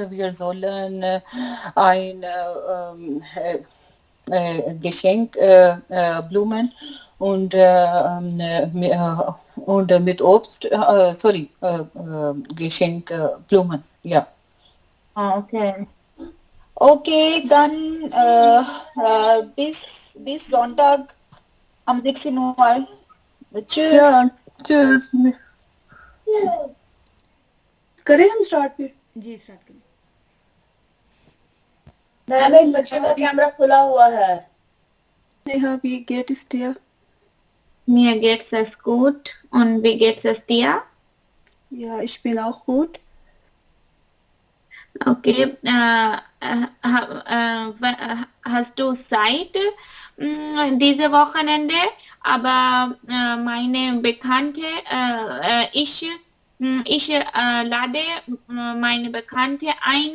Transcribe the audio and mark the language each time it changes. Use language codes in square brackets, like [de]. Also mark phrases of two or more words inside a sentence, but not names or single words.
[de] Wir sollen ein Geschenk, Blumen und mit Obst, Geschenk, Blumen, ja. Okay. Okay, dann bis Sonntag am 16 Uhr. Tschüss. Ja, tschüss. [hi] करें हम स्टार्ट फिर जी स्टार्ट करें नहीं बच्चे का कैमरा खुला हुआ है [de] नेहा wie geht es dir mir geht's es gut und wie geht's es dir ja ich bin auch gut okay hast du Zeit diese Wochenende aber meine Bekannte ich lade meine Bekannte ein.